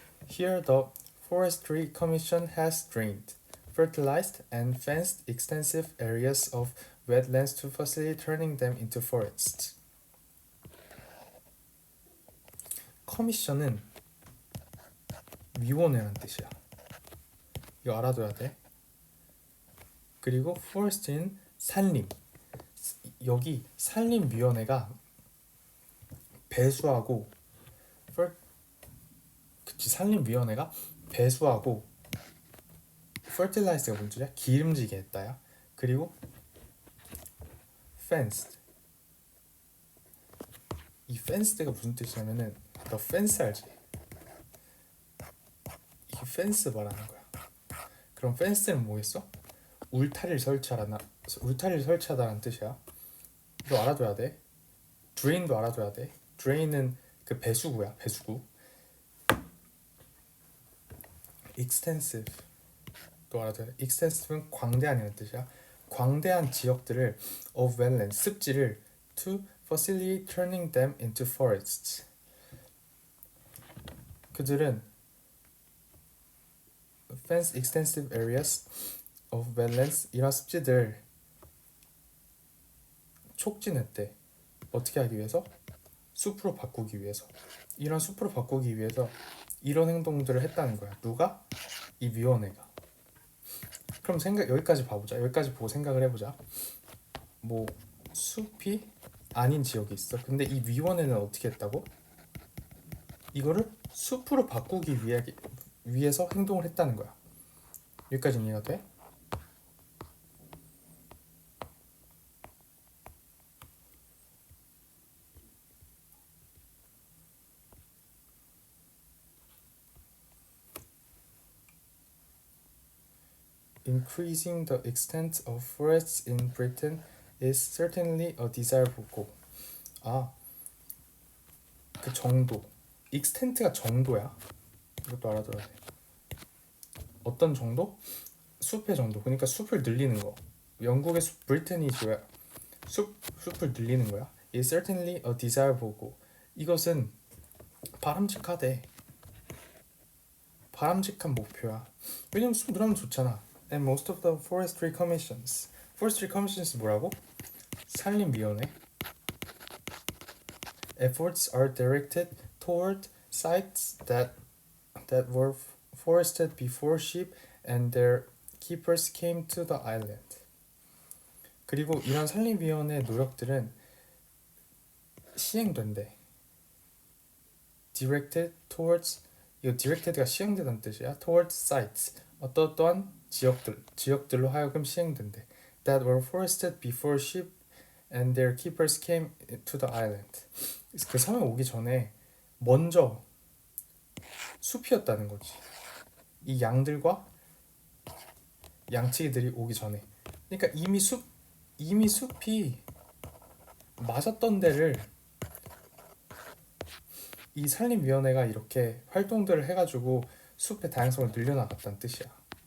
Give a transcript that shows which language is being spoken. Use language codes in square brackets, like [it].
[en] Here the Forestry Commission has drained, fertilized and fenced extensive areas of wetlands to facilitate turning them into forests. [ko] 커미션은 위원회란 뜻이야. 이거 알아둬야 돼. 그리고 forest는 산림. 여기 산림위원회가 배수하고, 산림위원회가 배수하고, fertilize가 뭔 뜻이야? 기름지게 했다야. 그리고 fenced. 이 fenced가 무슨 뜻이냐면은, 너 fence 알지? 이 fence 말하는 거야. 그럼 fence는 뭐겠어? 울타리를 설치하다라는 뜻이야. 이거 알아둬야 돼. drain도 알아둬야 돼. drain은 그 배수구야. 배수구. extensive 또 알아둬야 돼. extensive는 광대한이라는 뜻이야. 광대한 지역들을 [en] of wetland, [ko] 습지를 [en] to facilitate turning them into forests. [ko] 그들은 [en] fence extensive areas of wetlands, [ko] 이런 습지들 촉진했대. 어떻게 하기 위해서? 숲으로 바꾸기 위해서. 이런 숲으로 바꾸기 위해서 이런 행동들을 했다는 거야. 누가? 이 위원회가. 그럼 여기까지 봐보자. 여기까지 보고 생각을 해보자. 뭐 숲이 아닌 지역이 있어. 근데 이 위원회는 어떻게 했다고? 이거를 숲으로 바꾸기 위해서 행동을 했다는 거야. 여기까지 이해가 돼? [en] Increasing the extent of forests in Britain is certainly a desirable goal. [ko] 아, 그 정도. extent가 정도야. 이것도 알아둬야 돼. 어떤 정도? 숲의 정도. 그러니까 숲을 늘리는 거. 영국의 브리튼이 뭐야? 숲을 늘리는 거야. [en] Is certainly a desirable goal. [ko] 이것은 바람직하대. 바람직한 목표야. 왜냐면 숲 늘으면 좋잖아. [en] And most of the forestry commissions [ko] 뭐라고? 산림위원회. [en] Efforts are directed toward sites that were forested before sheep and their keepers came to the island. [ko] 그리고 이런 산림위원회 노력들은 시행된대. [en] Directed towards, [ko] 이거 directed가 시행되다는 뜻이야. [en] Towards sites, [ko] 어떠한 지역들로 하여금 시행된대. [en] That were forested before sheep and their keepers came to the island. [ko] 그 섬에 오기 전에 먼저 숲이었다는 거지. 이 양들과 양치기들이 오기 전에. 그러니까 이미 숲이 맞았던 데를 이 산림위원회가 이렇게 활동들을 해가지고 숲의 다양성을 늘려나갔다는 뜻이야.